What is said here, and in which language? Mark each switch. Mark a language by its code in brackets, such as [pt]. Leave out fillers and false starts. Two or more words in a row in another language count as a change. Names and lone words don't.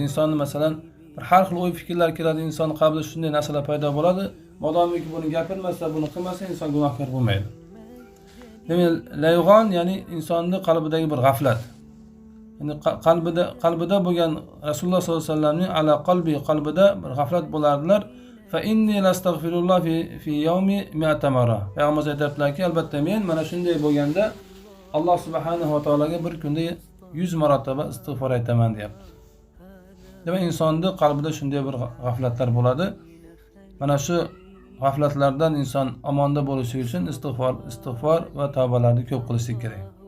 [uz] Insonni masalan bir har xil o'y fikrlar keladi, inson qalbida shunday narsalar paydo bo'ladi. Modomiki buni gapirmasa, buni qilmasa inson gunohkor bo'lmaydi. Demak, layug'on ya'ni insonning qalbidagi bir g'aflat. ya'ni qalbida bo'lgan Rasululloh sollallohu alayhi vasallamning [ar] على قلبي [uz] qalbida bir g'aflat bo'lardilar. [ar] فإني لأستغفر الله في اليوم 100 مرة. [uz] Payg'ambar aytadilarki, albatta men mana shunday bo'lganda Alloh subhanahu va taologa bir kunda 100 marotaba istig'for aytaman deyapti. Demak, insonning qalbida shunday bir g'aflatlar bo'ladi. Mana shu g'aflatlardan inson omonda bo'lishi uchun istig'for va tavbalarni ko'p qilish kerak.